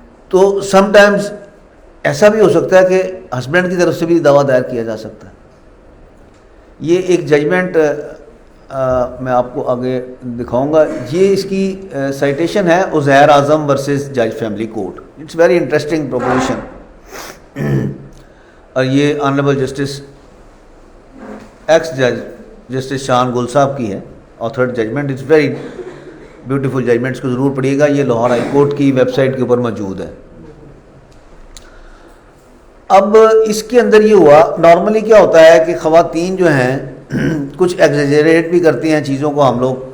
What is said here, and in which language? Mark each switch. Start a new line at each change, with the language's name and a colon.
Urdu: تو some times ایسا بھی ہو سکتا ہے کہ ہسبینڈ کی طرف سے بھی دعویٰ دائر کیا جا سکتا ہے. یہ ایک ججمنٹ میں آپ کو آگے دکھاؤں گا. یہ اس کی سائٹیشن ہے عزیر اعظم ورسز جج family court.
English: It's very interesting proposition.
Urdu: اور یہ آنریبل جسٹس ایکس جج جسٹس شان گل صاحب کی ہے, آتھرڈ judgment.
English: it's very beautiful judgment,
Urdu: اس کو ضرور پڑھیے گا. یہ لاہور ہائی کورٹ کی ویب سائٹ کے اوپر موجود ہے. اب اس کے اندر یہ ہوا, نارملی کیا ہوتا ہے کہ خواتین جو ہیں کچھ ایگزیجریٹ بھی کرتی ہیں چیزوں کو.